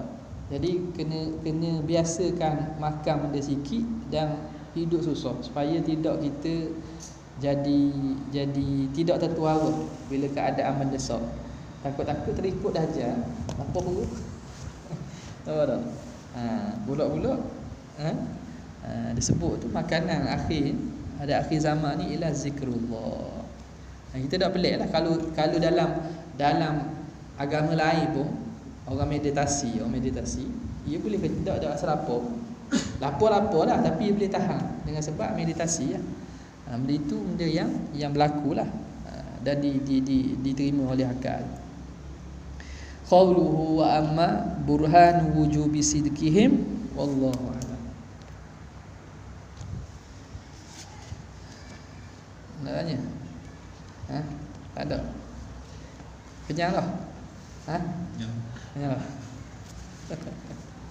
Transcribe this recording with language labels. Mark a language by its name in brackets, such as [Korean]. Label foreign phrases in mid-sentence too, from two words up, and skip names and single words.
[Malay] Jadi kena biasakan makan benda sikit dan hidup susah supaya tidak kita jadi tidak tertuara bila keadaan mendesak. Takut-takut terikut dahsyat, apa perut. Tahu tak? Bulak-bulak disebut tu makanan akhir, ada akhir zaman ni ialah zikrullah. Kita tak pelik lah kalau dalam agama lain pun orang meditasi, ia boleh tak rasa lapar lah, tapi ia boleh tahan dengan sebab meditasi lah. Benda itu benda yang berlaku lah, dan diterima oleh akal. [Arabic] قوله وأما برهان وجوب صدقهم والله أعلم. [Malay] Nak tanya? Tak ada. Kenyang lah. Kenyang lah.